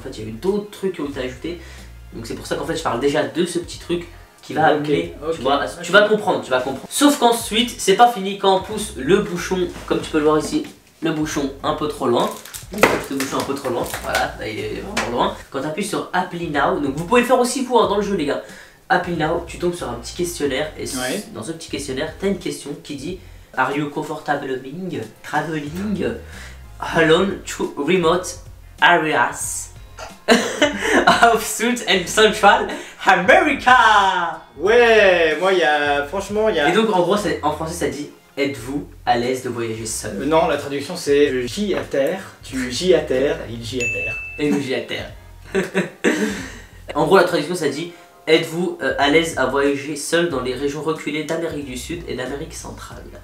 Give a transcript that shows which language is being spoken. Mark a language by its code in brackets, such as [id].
[fr] En fait il y a eu d'autres trucs qui ont été ajoutés, donc c'est pour ça qu'en fait je parle déjà de ce petit truc qui va amener, tu vas comprendre, Sauf qu'ensuite, c'est pas fini quand on pousse le bouchon, comme tu peux le voir ici, le bouchon un peu trop loin. Le bouchon un peu trop loin, voilà, là il est vraiment loin. Quand tu appuies sur Apply Now, donc vous pouvez le faire aussi vous dans le jeu les gars. Apply Now, tu tombes sur un petit questionnaire et dans ce petit questionnaire, tu as une question qui dit [en] Are you comfortable traveling alone to remote areas of South and Central America? [fr] Ouais, moi il y a, franchement il y a... Et donc en gros en français ça dit êtes-vous à l'aise de voyager seul? Non, la traduction c'est je gis à terre, tu gis à terre, il gît à terre. Et nous j'y à terre. En gros la traduction ça dit êtes-vous à l'aise à voyager seul dans les régions reculées d'Amérique du Sud et d'Amérique centrale?